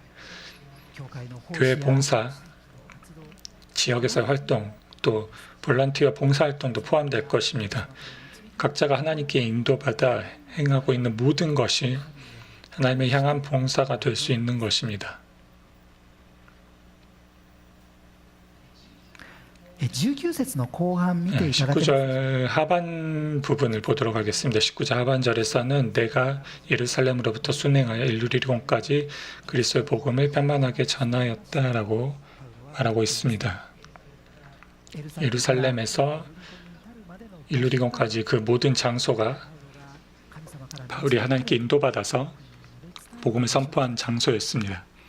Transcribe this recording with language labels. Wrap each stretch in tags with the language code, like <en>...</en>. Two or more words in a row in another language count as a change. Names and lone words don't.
<ko>교회 봉사, 지역에서의 활동, 또 볼런티어 봉사활동도 포함될 것입니다. 각자가 하나님께 인도받아 행하고 있는 모든 것이 하나님을 향한 봉사가 될 수 있는 것입니다.</ko> <ja>19節の後半見ていただけます</ja> <ko>19절 하반 부분을 보도록 하겠습니다. 19절 하반절에서는 내가 예루살렘으로부터 순행하여 일루리콘까지 그리스도의 복음을 편만하게 전하였다라고 말하고 있습니다. 예루살렘에서 일루리콘까지 그 모든 장소가 바울이 하나님께 인도받아서 복음을 선포한 장소였습니다.</ko>